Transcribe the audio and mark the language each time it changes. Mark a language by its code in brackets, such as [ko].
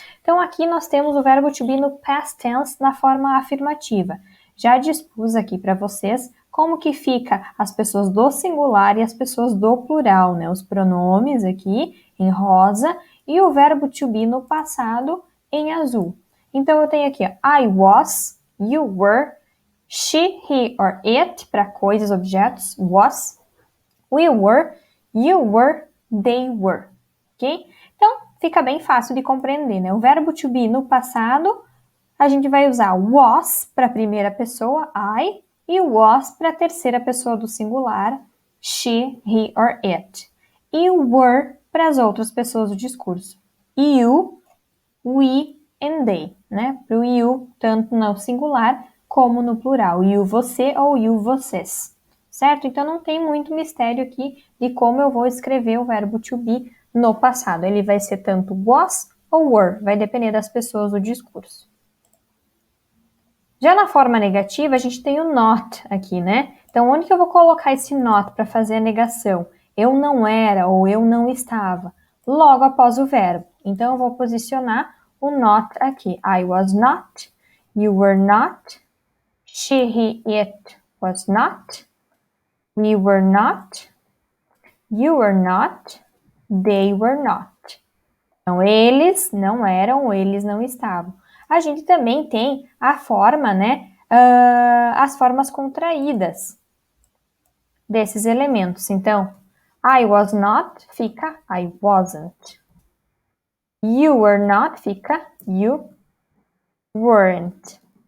[pt] Então, aqui nós temos o verbo to be no past tense na forma afirmativa. Já dispus aqui para vocês como que fica as pessoas do singular e as pessoas do plural, né? Os pronomes aqui em rosa e o verbo to be no passado em azul. Então, eu tenho aqui, ó, [en] I was, you were, she, he or it, [pt] para coisas, objetos, [en] was, we were, you were, they were, [pt] ok? Então, fica bem fácil de compreender, né? O verbo to be no passado, a gente vai usar was para a primeira pessoa, I, e was para a terceira pessoa do singular, [en] she, he or it. [pt] E o were para as outras pessoas do discurso, [en] you, we, and they, [pt] né? Para o you, tanto no singular como no plural. You, você ou you, vocês. Certo? Então, não tem muito mistério aqui de como eu vou escrever o verbo to be no passado. Ele vai ser tanto was ou were. Vai depender das pessoas do discurso. Já na forma negativa, a gente tem o not aqui, né? Então, onde que eu vou colocar esse not para fazer a negação? Eu não era ou eu não estava. Logo após o verbo. Então, eu vou posicionar o not aqui. [en] I was not, you were not, she, he, it was not, we were not, you were not, they were not. [pt] Então, eles não eram ou eles não estavam. A gente também tem a forma, né, as formas contraídas desses elementos. Então, [en] I was not [pt] fica [en] I wasn't. You were not [pt] fica [en] you weren't.